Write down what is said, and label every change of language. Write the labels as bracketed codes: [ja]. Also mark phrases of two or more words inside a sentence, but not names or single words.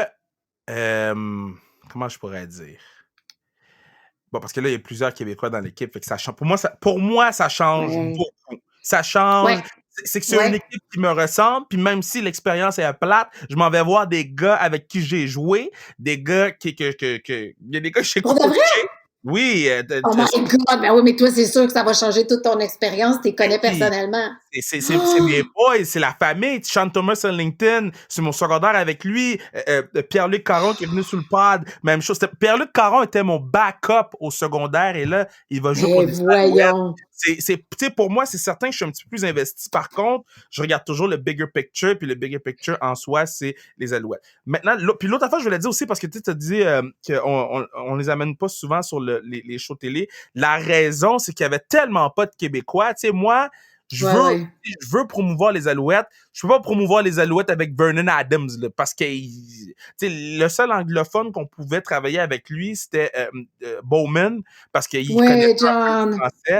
[fr] comment je pourrais dire? Bon, parce que là, il y a plusieurs Québécois dans l'équipe, fait que ça change. Pour moi, ça change beaucoup. Ça change. Ouais. C'est que c'est une équipe qui me ressemble, puis même si l'expérience est plate, je m'en vais voir des gars avec qui j'ai joué, des gars il y a des gars que j'ai coachés. Oui. [en] Oh my God! [fr] Ben oui, mais toi, c'est sûr que ça va changer toute ton expérience. Tu les connais personnellement. C'est mes boys, c'est la famille. Sean Thomas sur LinkedIn, c'est mon secondaire avec lui. Pierre-Luc Caron qui est venu sur le pod, même chose. Pierre-Luc Caron était mon backup au secondaire et là, il va jouer pour des voyons. Pour moi, c'est certain que je suis un petit peu plus investi. Par contre, je regarde toujours le [en] bigger picture, [fr] puis le [en] bigger picture [fr] en soi, c'est les Alouettes. Maintenant, puis l'autre affaire, je voulais dire aussi, parce que tu as dit qu'on les amène pas souvent sur les shows télé. La raison, c'est qu'il y avait tellement pas de Québécois. Tu sais, moi, je veux promouvoir les Alouettes. Je peux pas promouvoir les Alouettes avec Vernon Adams, là, parce que le seul anglophone qu'on pouvait travailler avec lui, c'était Bowman, parce qu'il connaît pas le français.